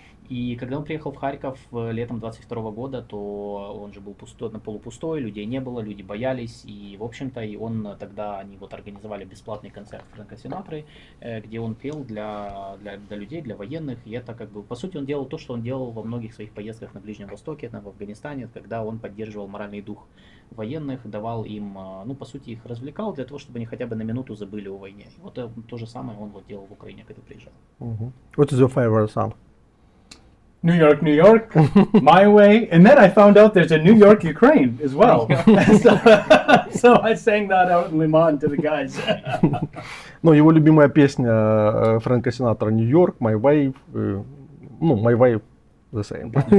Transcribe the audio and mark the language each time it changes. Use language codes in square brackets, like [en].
[ru] И когда он приехал в Харьков летом 22 года, то он же был полупустой, людей не было, люди боялись, и в общем-то они организовали бесплатный концерт Фрэнка Синатры, где он пел для людей, для военных, и это по сути он делал то, что он делал во многих своих поездках на Ближнем Востоке, в Афганистане, когда он поддерживал моральный дух военных, давал им, по сути их развлекал для того, чтобы они хотя бы на минуту забыли о войне. И вот то же самое он делал в Украине, когда приезжал. [en] What is your favorite song? New York, New York, My Way, and then I found out there's a New York, Ukraine as well. So I sang that out in Le Mans to the guys. [ru] Ну, его любимая песня Фрэнка Синатра «Нью-Йорк», «My Way», ну, «My Way» [en] the same.